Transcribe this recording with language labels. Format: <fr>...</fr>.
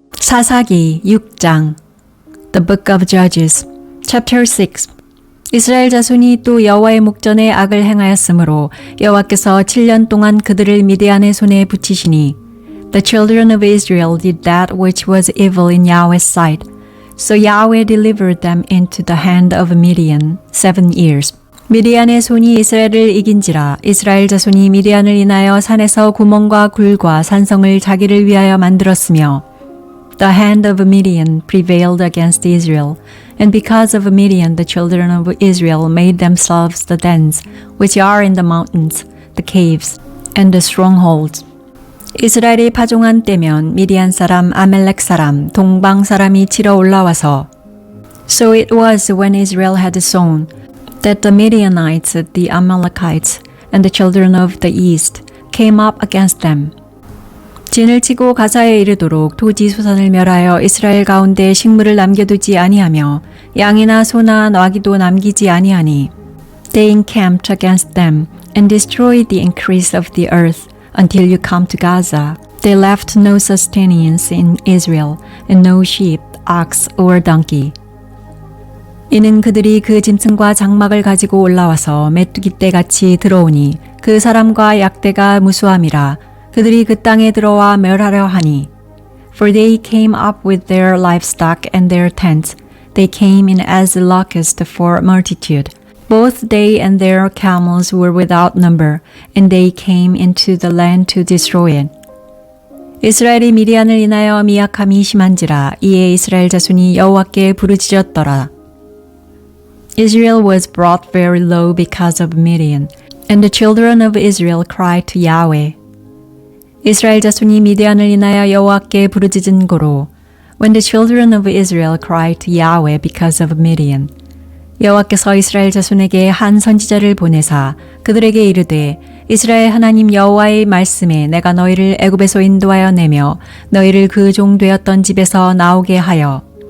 <ko>사사기 6장</ko> <en>The Book of Judges, Chapter 6.</en> <ko>이스라엘 자손이 또 여호와의 목전에 악을 행하였으므로 여호와께서 7년 동안 그들을 미디안의 손에 붙이시니</ko> <en>The children of Israel did that which was evil in Yahweh's sight. So Yahweh delivered them into the hand of Midian 7 years.</en> <ko>미디안의 손이 이스라엘을 이긴지라 이스라엘 자손이 미디안을 인하여 산에서 구멍과 굴과 산성을 자기를 위하여 만들었으며</ko> <en>The hand of Midian prevailed against Israel, and because of Midian the children of Israel made themselves the dens which are in the mountains, the caves, and the strongholds.</en> <ko>이스라엘이 파종한 때면 미디안 사람, 아멜렉 사람, 동방 사람이 치러 올라와서</ko> <en>So it was when Israel had sown that the Midianites, the Amalekites, and the children of the east came up against them.</en> <ko>진을 치고 가사에 이르도록 토지 소산을 멸하여 이스라엘 가운데 식물을 남겨두지 아니하며 양이나 소나 나귀도 남기지 아니하니</ko> <en>They encamped against them and destroyed the increase of the earth until you come to Gaza. They left no sustenance in Israel and no sheep, ox or donkey.</en> <ko>이는 그들이 그 짐승과 장막을 가지고 올라와서 메뚜기 떼같이 들어오니 그 사람과 약대가 무수함이라 그들이 그 땅에 들어와 멸하려 하니</ko> <en>For they came up with their livestock and their tents. They came in as locusts for multitude. Both they and their camels were without number, and they came into the land to destroy it.</en> <ko>이스라엘이 미디안을 인하여 미약함이 심한지라 이에 이스라엘 자손이 여호와께 부르짖었더라.</ko> <en>Israel was brought very low because of Midian, and the children of Israel cried to Yahweh.</en> <ko>이스라엘 자손이 미디안을 인하여 여호와께 부르짖은 고로</ko> <en>When the children of Israel cried to Yahweh because of Midian,</en> <ko>여호와께서 이스라엘 자손에게 한 선지자를 보내사 그들에게 이르되 이스라엘 하나님 여호와의 말씀에 내가 너희를 애굽에서 인도하여 내며 너희를 그 종 되었던 집에서 나오게 하여</ko>